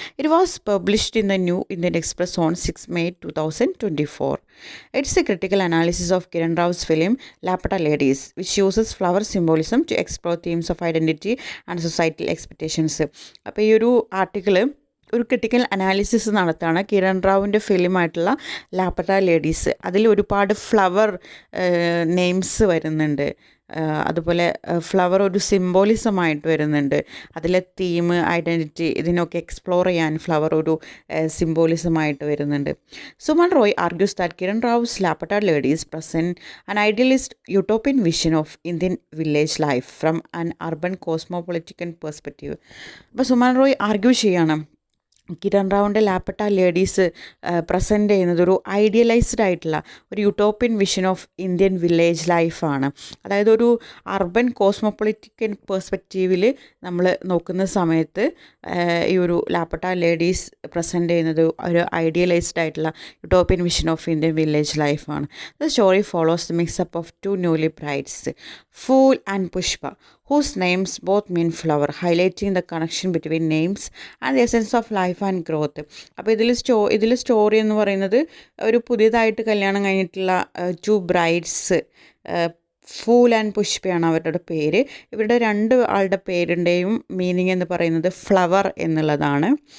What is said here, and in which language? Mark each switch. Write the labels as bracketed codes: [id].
[en] It was published in the New Indian Express on 6 May 2024. It's a critical analysis of Kiran Rao's film Lapata Ladies, which uses flower symbolism to explore themes of identity and societal expectations. [ml] അപ്പോൾ ഈ ഒരു article ഒരു critical analysis നടത്താണ് Kiran റാവുവിൻ്റെ ഫിലിമായിട്ടുള്ള ലാപ്പട്ട ladies. അതിൽ ഒരുപാട് flower names വരുന്നുണ്ട്. അതുപോലെ flower ഒരു സിംബോളിസമായിട്ട് വരുന്നുണ്ട്. അതിലെ തീം, ഐഡൻറ്റിറ്റി, ഇതിനൊക്കെ എക്സ്പ്ലോർ ചെയ്യാൻ ഫ്ലവർ ഒരു സിംബോളിസമായിട്ട് വരുന്നുണ്ട്. [en] Suman Roy argues that Kiran Rao's Lapata Ladies present an idealist utopian vision of Indian village life from an urban cosmopolitical perspective. [ml] അപ്പോൾ സുമൻ റോയ് ആർഗ്യൂ ചെയ്യണം കിരൺ റാവുവിൻ്റെ ലാപ്പട്ട ലേഡീസ് പ്രസൻറ്റ് ചെയ്യുന്നത് ഒരു ഐഡിയലൈസ്ഡ് ആയിട്ടുള്ള ഒരു utopian vision of Indian village ലൈഫാണ്. അതായത് ഒരു അർബൻ കോസ്മോപൊളിറ്റിക്കൽ പെർസ്പെക്റ്റീവിൽ നമ്മൾ നോക്കുന്ന സമയത്ത് ഈ ഒരു ലാപ്പട്ട ലേഡീസ് പ്രസൻറ്റ് ചെയ്യുന്നത് ഒരു ഐഡിയലൈസ്ഡ് ആയിട്ടുള്ള utopian vision of Indian village ലൈഫാണ്. [en] The story follows the mixup of two newly brides, Phool and Pushpa, whose names both mean flower, highlighting the connection between names and the essence of life and growth. [ml] അപ്പോൾ ഇതിൽ story എന്ന് പറയുന്നത് ഒരു പുതിയതായിട്ട് കല്യാണം കഴിഞ്ഞിട്ടുള്ള to brides, Phool and പുഷ്പയാണ് അവരുടെ പേര്. ഇവരുടെ രണ്ട് ആളുടെ പേരിൻ്റെയും മീനിങ് എന്ന് പറയുന്നത് ഫ്ലവർ എന്നുള്ളതാണ്.